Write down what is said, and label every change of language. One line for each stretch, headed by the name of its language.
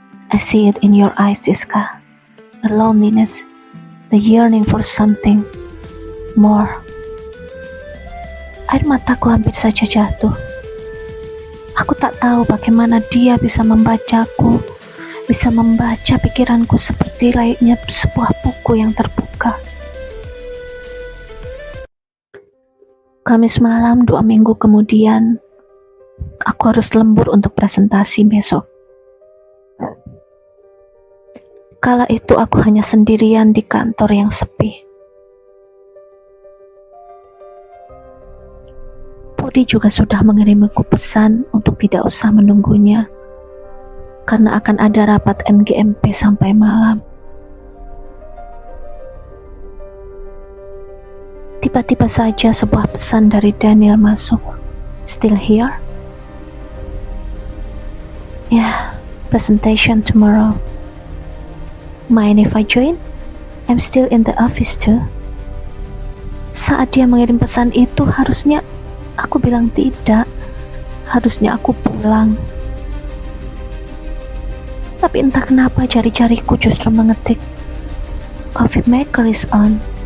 English: I see it in your eyes, Siska. The loneliness, the yearning for something more.
Indonesian: Air mataku hampir saja jatuh. Aku tak tahu bagaimana dia bisa membacaku, bisa membaca pikiranku seperti layaknya sebuah buku yang terbuka. Kamis malam 2 minggu kemudian, aku harus lembur untuk presentasi besok. Kala itu aku hanya sendirian di kantor yang sepi. Budi juga sudah mengirimiku pesan untuk tidak usah menunggunya, karena akan ada rapat MGMP sampai malam. Tiba-tiba saja sebuah pesan dari Daniel masuk.
English: Still here? Yeah, presentation tomorrow. Mind if I join? I'm still in the office too.
Indonesian: Saat dia mengirim pesan itu, harusnya aku bilang tidak. Harusnya aku pulang. Tapi entah kenapa jari-jariku justru mengetik
English: coffee maker is on.